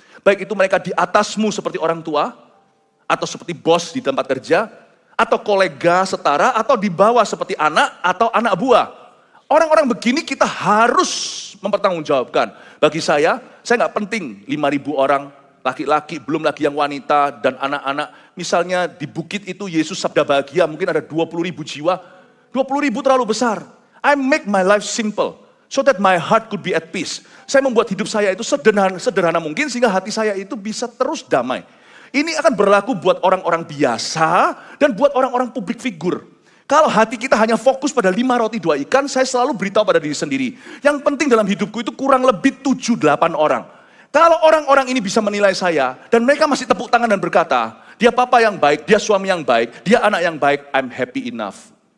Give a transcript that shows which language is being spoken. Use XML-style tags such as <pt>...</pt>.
<id>Baik itu mereka di atasmu seperti orang tua, atau seperti bos di tempat kerja, atau kolega setara, atau di bawah seperti anak atau anak buah. Orang-orang begini kita harus mempertanggungjawabkan. Bagi saya nggak penting 5.000 orang laki-laki, belum lagi yang wanita dan anak-anak. Misalnya di bukit itu Yesus sabda bahagia, mungkin ada 20.000 jiwa. 20.000 terlalu besar.</id> <en>I make my life simple, so that my heart could be at peace.</en> <id>Saya membuat hidup saya itu sederhana mungkin, sehingga hati saya itu bisa terus damai. Ini akan berlaku buat orang-orang biasa, dan buat orang-orang publik figur. Kalau hati kita hanya fokus pada 5 roti 2 ikan, saya selalu beritahu pada diri sendiri. Yang penting dalam hidupku itu kurang lebih 7-8 orang. Kalau orang-orang ini bisa menilai saya, dan mereka masih tepuk tangan dan berkata, dia papa yang baik, dia suami yang baik, dia anak yang baik,</id> <en>I'm happy enough.</en>